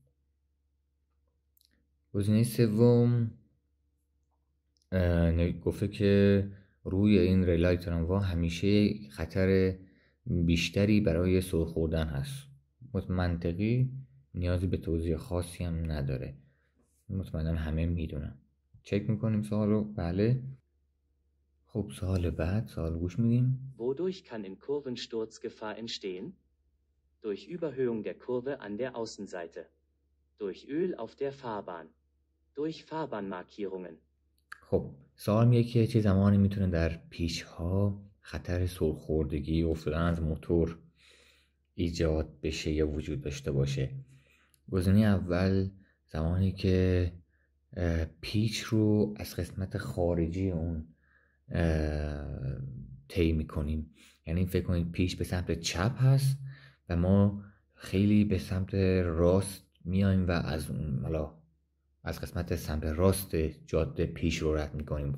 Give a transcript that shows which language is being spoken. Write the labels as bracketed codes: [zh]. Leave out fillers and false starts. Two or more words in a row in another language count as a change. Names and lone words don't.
[fa] گزینه سوم گفته که روی این ریلای تراموا همیشه خطر بیشتری برای سر خوردن هست. منطقی، نیازی به توضیح خاصی هم نداره، مطمئنا همه میدونن. چک میکنیم سوال رو. بله. خب سوال بعد، سوال گوش میدیم. [de] Wodurch kann in Kurven Sturzgefahr entstehen? Durch Überhöhung der Kurve an der Außenseite. Durch Öl auf der Fahrbahn. Durch Fahrbahnmarkierungen. [fa] خب سوال میگه که چه زمانی میتونه در پیچ‌ها خطر سرخوردگی افتادن از موتور ایجاد بشه یا وجود داشته باشه. گزینه اول زمانی که پیچ رو از قسمت خارجی اون طی میکنیم، یعنی فکر کنید پیچ به سمت چپ هست و ما خیلی به سمت راست میایم و از قسمت سمت راست جاده پیش رو رد میکنیم.